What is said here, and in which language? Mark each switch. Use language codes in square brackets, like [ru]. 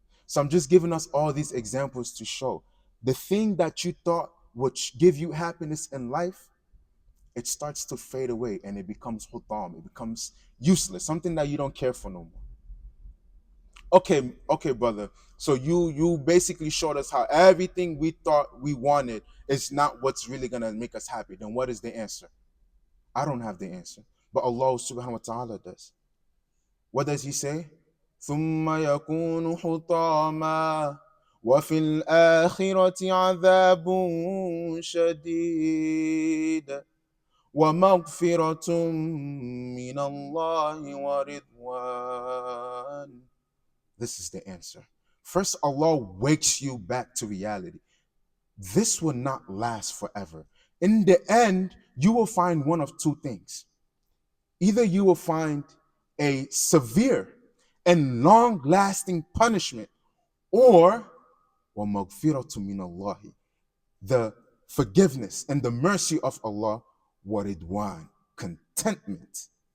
[en] So I'm just giving us all these examples to show the thing that you thought would give you happiness in life, it starts to fade away and it becomes hutam, it becomes useless, something that you don't care for no more. Okay, brother. So you basically showed us how everything we thought we wanted is not what's really gonna make us happy. Then what is the answer? I don't have the answer, but Allah subhanahu wa ta'ala does. What does he say? [ar] ثم يكون حطاما وفي الآخرة عذاب شديد ومغفرة من الله ورضوان. [en] This is the answer. First, Allah wakes you back to reality. This will not last forever. In the end, you will find one of two things. Either you will find a severe and long-lasting punishment, or [ar] وَمَغْفِرَةٌ مِّنَ اللَّهِ, [en] the forgiveness and the mercy of Allah, waridwan, contentment.